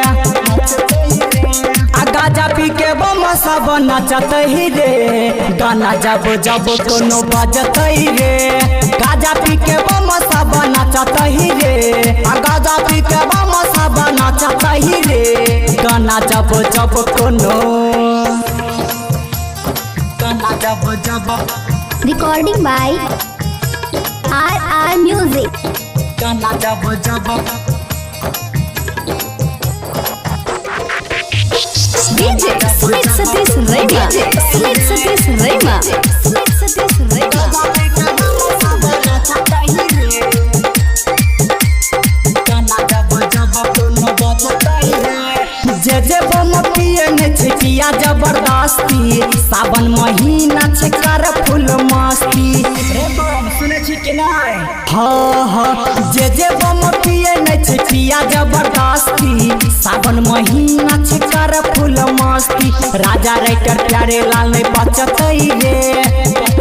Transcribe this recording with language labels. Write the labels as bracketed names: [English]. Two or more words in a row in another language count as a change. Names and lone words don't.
[Maithili] गाजा पी के बम सब नचतै रे गाना जब जब कोनो बजतै रे गाजा पी के बम सब नचतै रे गाजा पी के बम सब नचतै रे गाना जब जब कोनो गाना जब जब [English] Recording by RR Music. [Maithili] गाना जब जब [English] DJ Smith Satish Rema. Smith Satish Rema. Smith Satish Rema. [Maithili] जे जे बम पिए ने छिकिया जबरदस्ती सावन महीना छे कर फुल मस्ती रे बम सुने छी कि नहीं हाँ हाँ जे जे बम पिए ने छिकिया जबरदस्ती सावन महीना छे कर फुल मस्ती राजा राइटर प्यारे लाल ने बचतै रे